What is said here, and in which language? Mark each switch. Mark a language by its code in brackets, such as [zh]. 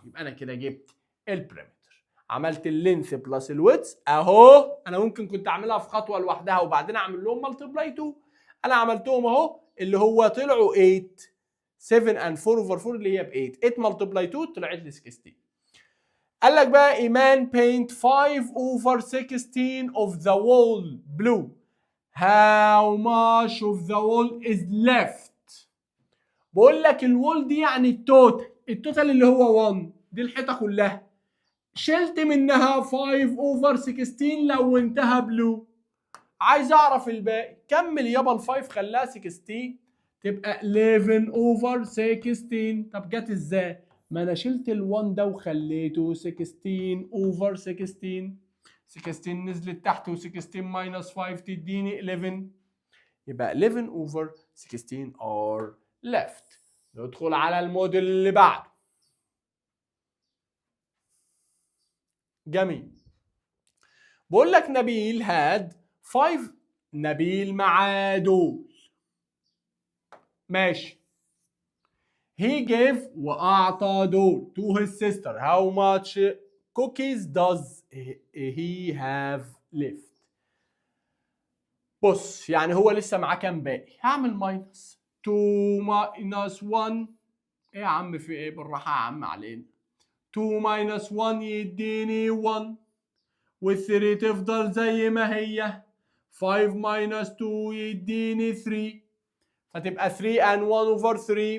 [ar] يبقى انا كده جبت البريمتر، عملت اللينث بلس الويدث اهو. انا ممكن كنت اعملها في خطوه لوحدها وبعدين اعمل لهم ملتبلاي 2، انا عملتهم اهو اللي هو طلعوا 8. [en] 7 and 4 over 4 [ar] اللي هي ب 8، 8 ملتبلاي 2 طلعت لي 16. قال لك بقى ايمان [en] paint 5 over 16 of the wall blue. How much of the wall is left؟ [ar] بقول لك الوول دي يعني التوتال اللي هو 1، دي الحيطه كلها، شلت منها [en] 5 over 16 [ar] لونتها بلو. عايز اعرف الباقي. كمل يابا ال 5 خلاها 16 تبقى [en] 11 over 16. [ar] طب جت ازاي؟ ما انا شلت ال1 ده وخليته [en] 16 over 16. 16 [ar] نزلت تحت [en] و16 minus 5 [ar] تديني 11، يبقى [en] 11 over 16 are left. [ar] ندخل على الموديل اللي بعده. جميل. بقول لك نبيل [en] had 5. [ar] نبيل معاه دول ماشي. [en] he gave [ar] وأعطى دول [en] to his sister. How much cookies does he have left؟ [ar] بص يعني هو لسه معاه كام باقي؟ هعمل ماينس 2 ماينس 1. ايه يا عم في ايه؟ بالراحه يا عم علينا. 2 ماينس 1 يديني 1 وال3 تفضل زي ما هي. 5 ماينس 2 يديني 3 فتبقى 3 and 1 over 3.